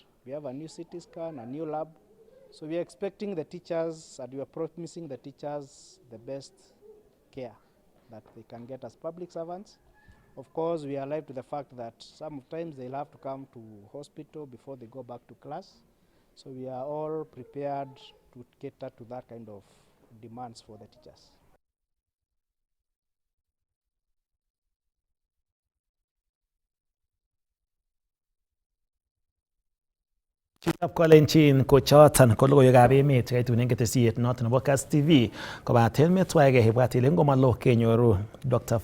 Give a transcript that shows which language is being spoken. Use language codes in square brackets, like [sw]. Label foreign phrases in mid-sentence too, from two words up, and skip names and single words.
[en] We have a new CT scan, a new lab. So we are expecting the teachers, and we are promising the teachers the best care that they can get as public servants. Of course, we are alive to the fact that sometimes they'll have to come to hospital before they go back to class. So we are all prepared to cater to that kind of demands for the teachers. [kln] Chitab kolenjin kochoton ko logoiwekab emet kaitunen ketesiet noton nebo KASS TV kobaten metwaege ibwat ile ngomalo kenyoru Dr.